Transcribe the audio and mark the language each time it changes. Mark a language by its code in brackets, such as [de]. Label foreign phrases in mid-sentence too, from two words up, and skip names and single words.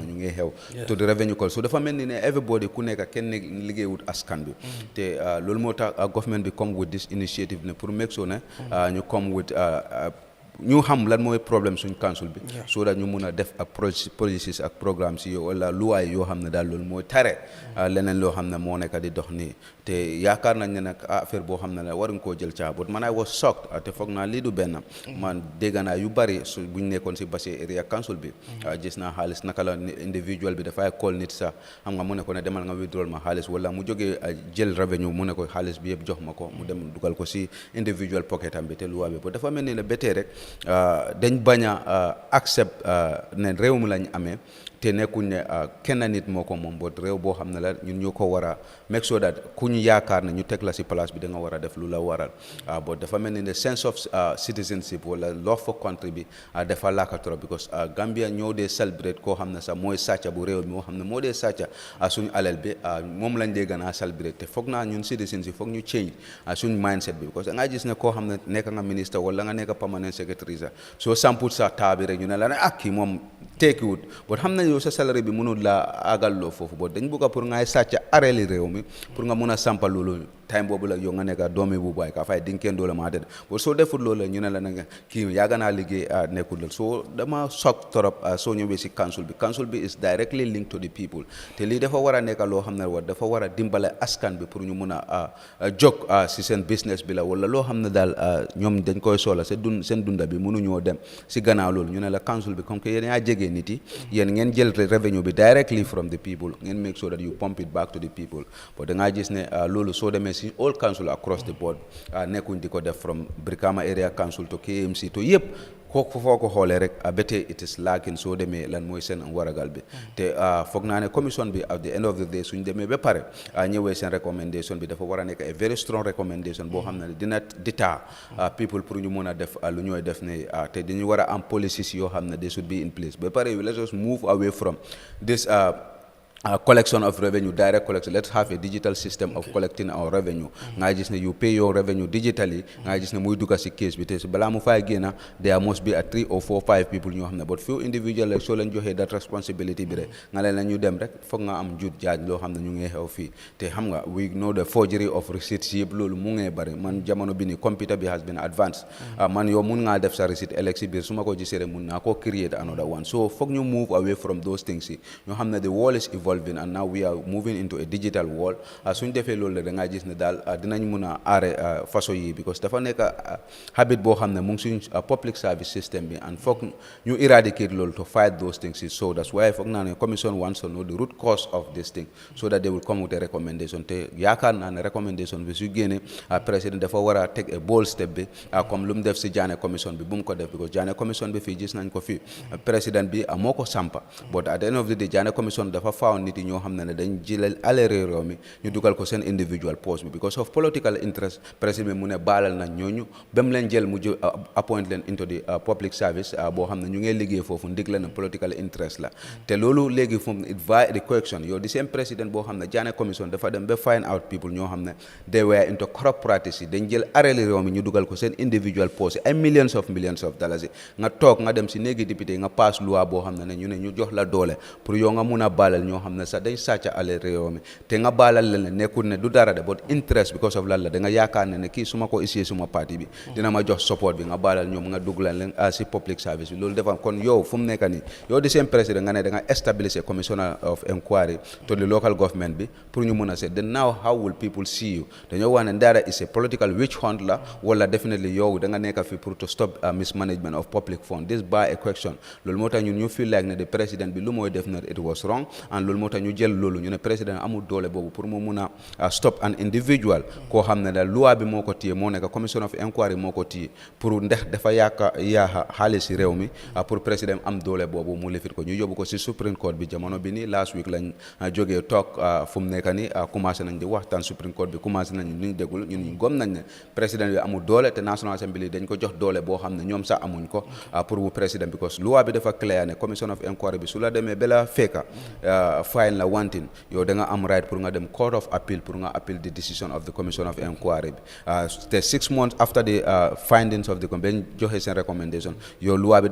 [wo] ñu ngi xew [en] to the revenue call [wo] so dafa mel ni ne everybody ku nekk kenn liggéeyut askan bi te loolu moo tax government bi [en] come with this initiative [wo] ne pour [en] make sure [wo] ne ñu [en] come with [wo] ñu xam lan mooy problème suñ council bi [en] so that [wo] ñu mun a def ak policies ak programmes yi wala luwaay yoo xam ne daal loolu mooy tare leneen loo xam ne moo nekk di dox nii te yaakaar nañ ne nag affaire boo xam ne la waruñ koo jël caabut man [en] I was shocked [wo] te foog naa lii du benn man dégg naa yu bari su buñ nekkoon si Basse Area Council bi gis naa xaalis naka la individual bi dafay call nit sax xam nga mu ne ko ne demal nga withdrawal ma xaalis wala mu jógee jël revenue mu ne ko xaalis bi yëpp jox ma ko mu dem dugal ko si [en] individual pocket [wo] am bi te luwaa bi ba dafa mel ni ne ba tey rek dañ bañ a accept ne réew mi lañ amee te nekkuñ ne kenn nit moo ko moom boo réew boo xam ne la ñun ñoo ko war a [en] make sure that [wo] ku ñu yaakaar ne ñu teg la si place bi da nga war a def lu la waral boo dafa mel ni ne [en] sense of citizenship [wo] wala [en] love for country [wo] bi dafa laaka trop because Gambia ñoo dee celebrate koo xam ne sax mooy sàcca bu réew mi moo xam ne moo dee sàcca suñu alal bi moom lañ dee gën a celebrate te foog naa ñun citizens yi foog ñu change suñu mindset bi because da ngaa gis ne koo xam ne nekk nga ministre wala nga nekk [en] permanent secretary [wo] sax soo samput sa taa bi rek ñu ne la ne kii moom tekkiwut but xam nañ yow sa salaire bi mënul la àggalloo foofu boo dañ bëgg pour ngay sàcc areli réew mi pour nga mun a sampal loolu time boobu la yow nga nekk doomi bu baay ka fay dinga kenn doole maa de bo soo deful loolu ñu ne la nga kii yàgg naa liggéey nekkul la soo dama soog torop soo ñëwee si council bi is [en] directly linked to the people [wo] te lii dafa war a nekk loo xam ne dafa war a dimbale askan bi pour ñu mun a jóg si seen business bi la wala loo xam ne daal ñoom dañ koy soxla seen dunda bi mënuñoo dem si gannaaw loolu ñu ne la council bi comme que yéen yaa jege nit yi yéen ngeen jël revenue bi [en] directly from the people [wo] ngeen [en] make sure that you pump it back to the people but [wo] da ngaa gis ne loolu soo demee si [en] all council across the board [wo] nekkuñ di ko def [en] from Brikama area council to KMC to [wo] yëpp kooku foo ko xoolee rek ba tey [en] it is lacking [wo] soo demee lan mooy seen waragal bi te foog naa ne commission bi [en] at the end of the day [wo] suñ demee ba pare ñëwee seen recommendation bi dafa war a nekk [en] a very strong recommendation [wo] boo xam ne dina [en] deter people [wo] pour ñu mun a def lu ñooy def ne te dañu war a am policies yoo xam ne [en] they should be in place [wo] ba pare [en] let's just move away from this collection of revenue, direct collection. Let's have a digital system of collecting our revenue. Nga gis ne you pay your revenue digitally. [wo] Nga gis ne muy duga si case bi te bala mu fay génna [en] there must be a 3 or 4 5 people [wo] ñoo xam ne [en] but few individual like [wo] soo leen joxee [en] that responsibility [wo] bi rek nga leen la ñu dem rek foog nga am jut jaaj loo xam ne ñu ngi xew fii te xam nga [en] we know the forgery of receipts [wo] yëpp loolu mu ngi bari man jamono bi ni computer bi [en] has been advanced [wo] man yow mun ngaa def sa receipt ëllëg si biir su ma ko gisee rek mun naa koo [en] create another one so [wo] foog ñu [en] move away from those [wo] things yi ñoo xam ne [en] the world is evolving and now we are moving into a digital world [wo] suñ defee loolu da ngaa gis ne daal dinañ mun a aare façon yi because dafa nekk habit boo xam ne mu ngi suñ public service system bi and foog ñu eradicate loolu [en] to fight those things so that's why [wo] foog naa ne [en] commission wants to know the root cause of this thing so that they will come with a recommendation [wo] te yaakaar naa ne recommendation bi su génne président dafa war a [en] take a bold step [wo] bi comme lu mu def si Jammeh commission bi bu mu ko def because Jammeh commission bi fii gis nañ ko fii président bi moo ko sampa but [en] at the end of the day [wo] Jammeh commission dafa found nit yi ñoo xam ne dañ jëlal ale réew mi ñu dugal ko seen individual post bi [en] because of political interest [wo] président bi mu ne baalal nañ ñooñu ba mu leen jël mu appoint leen [en] into the public service [wo] boo xam ne ñu ngi liggéey foofu ndig la ne [en] political interest [wo] la te loolu léegi fu [en] it via the correction [wo] yow di seen président boo xam ne Jammeh commission dafa dem ba [en] find out people [wo] ñoo xam ne [en] they were into corrupt practice [wo] yi dañ jël areli réew mi ñu dugal ko seen [en] individual post [wo] ay [en] millions of dollars [wo] yi nga toog nga dem si néegi député nga pass loi boo xam ne ñu ne ñu jox la doole pour yow nga mun a baalal ñoo xam ne sax dañ sàcca ale réew mi te nga baalal leen nekkul ne du dara de [en] but interest because of [wo] lan la da nga yaakaar ne kii suma ko isee suma parti bi dina ma jox support bi nga baalal ñoom nga dugg leen si [en] public service [wo] bi loolu defa kon yow fu mu nekk nii yow di seen président nga ne da nga [en] establish a commissioner of inquiry to the local government [wo] bi pour ñu mun a seet [en] then now how will people see you [wo] dañoo wax ne dara [en] is a political witch hunt [wo] la wala definitely yow da nga nekk fi pour [en] to stop mismanagement of public fund this by a question [wo] loolu moo tax ñun ñu [en] feel like [wo] ne the président bi lu mooy def na [en] it was wrong and [wo] loolu moo tax ñu jël loolu ñu ne président amul doole boobu pour mu mun a [en] stop an individual [wo] koo xam ne daal loi bi moo ko téye moo nekk [en] commission of inquiry [wo] moo ko téye pour ndax dafa yaa xaalis si réew mi pour président am doole boobu mu lifit ko ñu yóbbu ko si Supreme Court bi jamono bi nii [en] last week [wo] lañ jógee toog fu mu nekk ni commencé nañ di waxtaan Supreme Court bi commencé nañ ñu déglu ñun gom nañ ne président bi amul doole te National Assembly dañ ko jox doole boo xam ne ñoom sax amuñ ko pour bu président because loi bi dafa clair ne [en] commission of inquiry [wo] bi su la demee ba la fekka fine la wantin yow da nga am right pour nga dem [en] court of appeal [wo] pour nga [en] appeal the decision of the commission of inquiry [wo] bi te [en] 6 months after the findings of the commission [wo] joxe seen recommendation yow loi bi